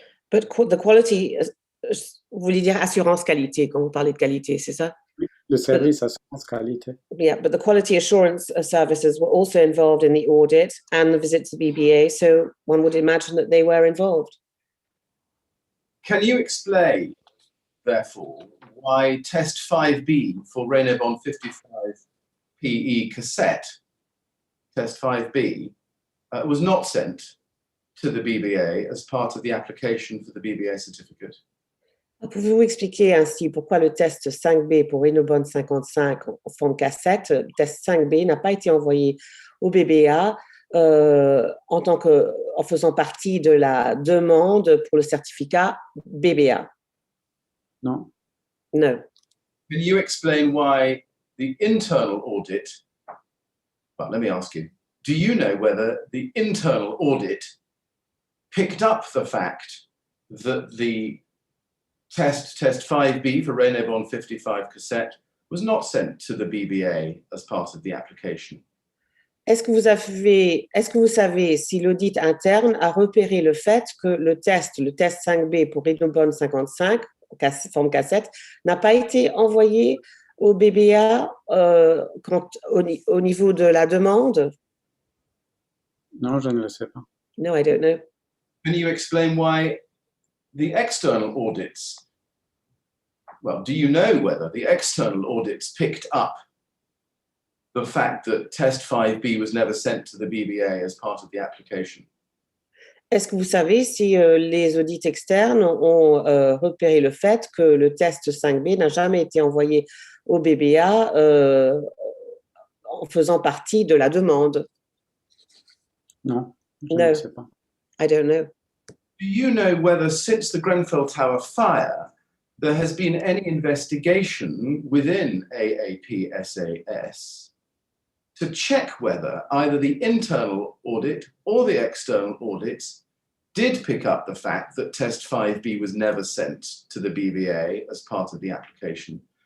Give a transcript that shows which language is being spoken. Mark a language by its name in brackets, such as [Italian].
[English] But the quality, [French] vous voulez dire assurance qualité quand vous parlez de qualité, c'est ça? Le service assurance qualité. [English] Yeah, but the quality assurance services were also involved in the audit and the visit to the BBA, so one would imagine that they were involved. Can you explain, therefore, why test 5B for Raynaud 55 PE cassette, test 5B, was not sent to the BBA as part of the application for the BBA certificate? [French] Pouvez-vous expliquer ainsi pourquoi le test 5B pour Raynaud 55 en forme cassette, le test 5B n'a pas été envoyé au BBA en faisant partie de la demande pour le certificat BBA? Non. [English] No. Can you explain why the internal audit, well, let me ask you, do you know whether the internal audit picked up the fact that the test 5B for Raynaud 55 cassette was not sent to the BBA as part of the application? [French] Est-ce que vous savez si l'audit interne a repéré le fait que le test 5B pour Raynaud 55, forme cassette, n'a pas été envoyé au BBA au niveau de la demande? Non, je ne le sais pas. [English] No, I don't know. Can you explain why the external audits, well, do you know whether the external audits picked up the fact that test 5B was never sent to the BBA as part of the application? [French] Est-ce que vous savez si les audits externes ont repéré le fait que le test 5B n'a jamais été envoyé au BBA en faisant partie de la demande? Non, je ne le sais pas. [English] I don't know. Do you know whether since the Grenfell Tower fire, there has been any investigation within AAP SAS to check whether either the internal audit or the external audits did pick up the fact that test 5B was never sent to the BBA as part of the application?